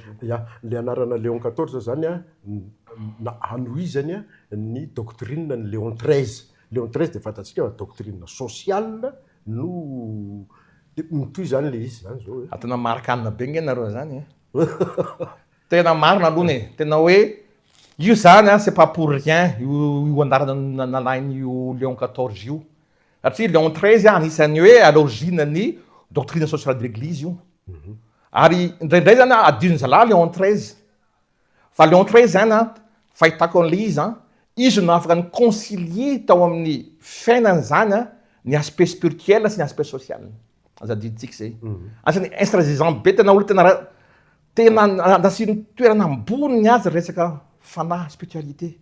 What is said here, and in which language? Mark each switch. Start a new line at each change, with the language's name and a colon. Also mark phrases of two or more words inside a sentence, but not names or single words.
Malagasy: Le anarana Léon 14 zany na anohizany ny doctrine ny Léon 13. Léon 13 de fantatsika
French: doctrine sociale
Malagasy: no mitoy zany le izy zany zao. Tena marika anina be nge nareo zany. Tena marina aloha tena hoe Io zany
French: c'est pas pour rien
Malagasy: io anarana nalainy io Léon 14 io. Satria Léon 13 anisan'ny hoe
French: à l'origine
Malagasy: ny
French: doctrine sociale de l'église
Malagasy: io. Ary indraindray zany adino zalahy Léon 13. Fa Léon 13 zany fahitako an'le izy no afaka ny concilier tao amin'ny fiainany zany ny
French: aspect spirituel
Malagasy: sy ny
French: aspect social.
Malagasy: Azadiditsika zay. Asan'ny intransigeant be tena olo tena andasiny toerana amboniny azy resaka fanahy spiritualité.